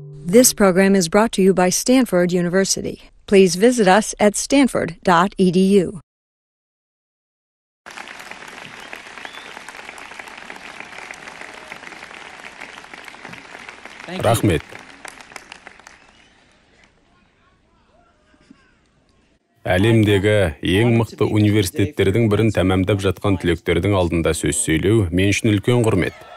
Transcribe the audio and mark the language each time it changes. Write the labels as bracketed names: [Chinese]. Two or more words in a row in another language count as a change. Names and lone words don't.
[English] This program is brought to you by Stanford University. Please visit us at stanford.edu. [Kazakh] Рахмет. Әлемдегі ең мықты университеттердің бірін тәмамдап жатқан түлектердің алдында сөз сөйлеу мен үшін үлкен құрмет.